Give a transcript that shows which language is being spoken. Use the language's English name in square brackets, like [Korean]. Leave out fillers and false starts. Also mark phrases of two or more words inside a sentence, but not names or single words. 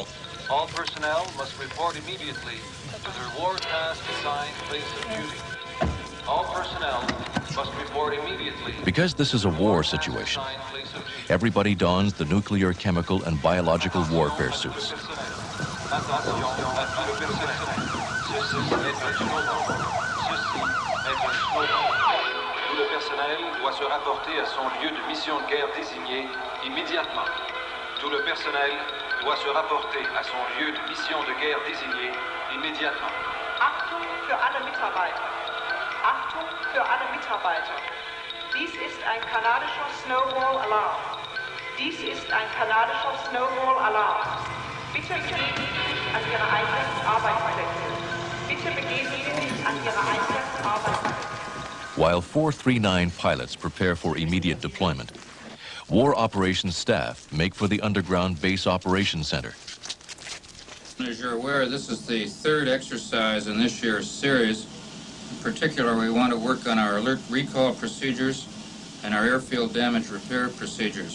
[English] All personnel must report immediately to their war task assigned place of duty. All personnel must report immediately. Because this is a war situation, everybody dons the nuclear, chemical, and biological warfare suits. [French] Tout le personnel doit se rapporter à son lieu de mission de guerre désigné immédiatement. Tout le personnel doit se rapporter à son lieu de mission de guerre désigné immédiatement. [German] Achtung für alle Mitarbeiter. Achtung für alle Mitarbeiter. Dies ist ein kanadischer Snowball-Alarm. Dies ist ein kanadischer Snowball-Alarm. Bitte begeben Sie sich an Ihre eigenen Arbeitsplätze. Bitte begeben Sie sich an Ihre eigenen Arbeitsplätze. [English] While 439 pilots prepare for immediate deployment, war operations staff make for the underground base operations center. As you're aware, this is the third exercise in this year's series. In particular, we want to work on our alert recall procedures and our airfield damage repair procedures.